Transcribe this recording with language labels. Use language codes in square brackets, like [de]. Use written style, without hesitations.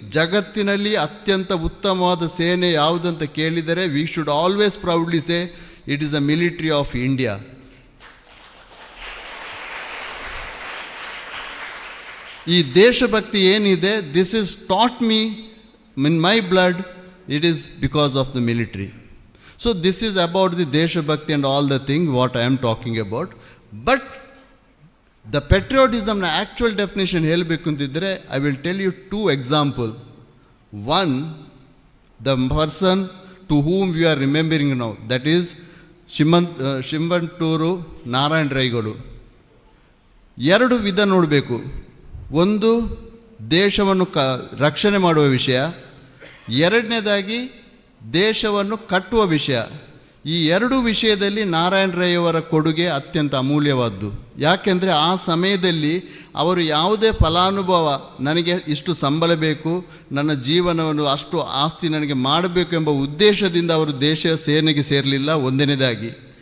[kn] ಜಗತ್ತಿನಲ್ಲಿ ಅತ್ಯಂತ ಉತ್ತಮವಾದ ಸೇನೆ ಯಾವುದಂತ ಕೇಳಿದರೆ [en] We should always proudly say it is a military of India. [kn] ಈ ದೇಶಭಕ್ತಿ ಏನಿದೆ, [en] This is taught me in my blood, it is because of the military. So this is about the Deshabhakti and all the thing what I am talking about. But the patriotism na actual definition [kn] helbeku antidre, [en] I will tell you two example. One, the person to whom we are remembering now, that is Shimbanturu Narayana ರೈಗಳು. [kn] ಎರಡು ವಿಧ ನೋಡಬೇಕು. ಒಂದು ದೇಶವನ್ನು ರಕ್ಷಣೆ ಮಾಡುವ ವಿಷಯ, ಎರಡನೇದಾಗಿ ದೇಶವನ್ನು ಕಟ್ಟುವ ವಿಷಯ. ಈ ಎರಡು ವಿಷಯದಲ್ಲಿ ನಾರಾಯಣ ರೈಯವರ ಕೊಡುಗೆ ಅತ್ಯಂತ ಅಮೂಲ್ಯವಾದ್ದು. ಯಾಕೆಂದರೆ ಆ ಸಮಯದಲ್ಲಿ ಅವರು ಯಾವುದೇ ಫಲಾನುಭವ ನನಗೆ ಇಷ್ಟು ಸಂಬಳ ಬೇಕು, ನನ್ನ ಜೀವನವನ್ನು ಅಷ್ಟು ಆಸ್ತಿ ನನಗೆ ಮಾಡಬೇಕು ಎಂಬ ಉದ್ದೇಶದಿಂದ ಅವರು ದೇಶ ಸೇನೆಗೆ ಸೇರಲಿಲ್ಲ. ಒಂದನೇದಾಗಿ.